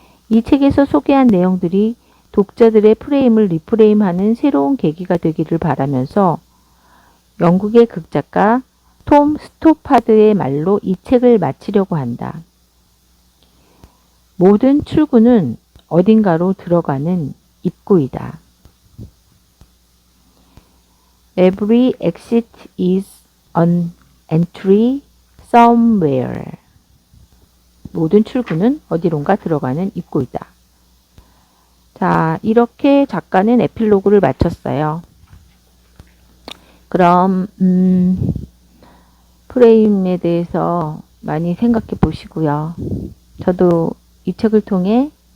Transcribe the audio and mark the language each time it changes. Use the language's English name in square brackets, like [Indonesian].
[Korean] 이 책에서 소개한 내용들이 독자들의 프레임을 리프레임하는 새로운 계기가 되기를 바라면서 영국의 극작가 톰 스토파드의 말로 이 책을 마치려고 한다. 모든 출구는 어딘가로 들어가는 입구이다. [English] Every exit is an entry somewhere. [Korean] 모든 출구는 어디론가 들어가는 입구이다. 자, 이렇게 작가는 에필로그를 마쳤어요. 그럼 프레임에 대해서 많이 생각해 보시고요. 저도 이 책을 통해